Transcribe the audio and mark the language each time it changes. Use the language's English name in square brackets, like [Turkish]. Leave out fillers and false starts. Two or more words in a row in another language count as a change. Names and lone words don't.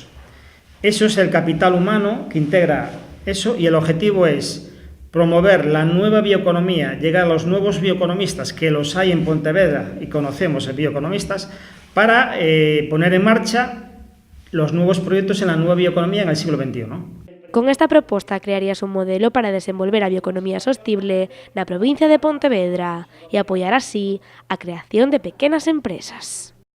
[Spanish] Eso es el capital humano que integra eso y el objetivo es promover la nueva bioeconomía, llegar a los nuevos bioeconomistas, que los hay en Pontevedra y conocemos bioeconomistas, para poner en marcha los nuevos proyectos en la nueva bioeconomía en el siglo XXI. [Galician] Con esta proposta crearías un modelo para desenvolver a bioeconomía sostible na provincia de Pontevedra e apoiar así a creación de pequenas empresas.